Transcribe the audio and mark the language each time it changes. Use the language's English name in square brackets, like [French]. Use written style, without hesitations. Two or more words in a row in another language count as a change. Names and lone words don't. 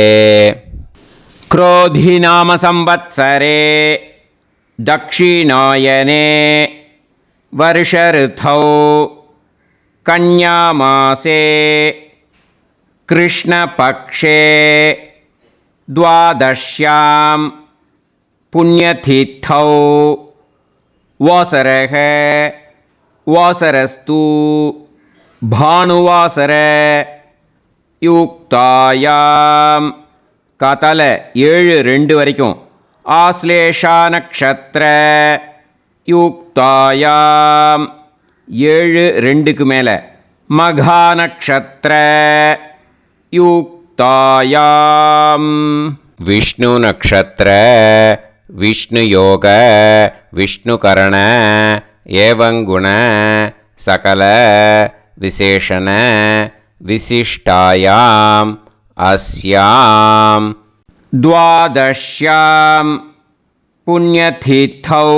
[Sanskrit] क्रोधिनाम संवत्सरे दक्षिणायने वर्षऋतौ कन्यामासे कृष्णपक्षे द्वादश्यां पुण्यतिथौ वासरः वासरस्तु भानुवासर युक्तायां काताल 7-2 வரைக்கும் आश्लेषा नक्षत्र யுக்தாயாம் [Tamil] 7-2க்கு மேலே [Sanskrit] मघा नक्षत्र युक्तायां विष्णु नक्षत्र विष्णु योग विष्णु करण एवंगुण सकल विशेषण विशिष्टायाम् अस्यां द्वादश्यां पुण्यतिथौ.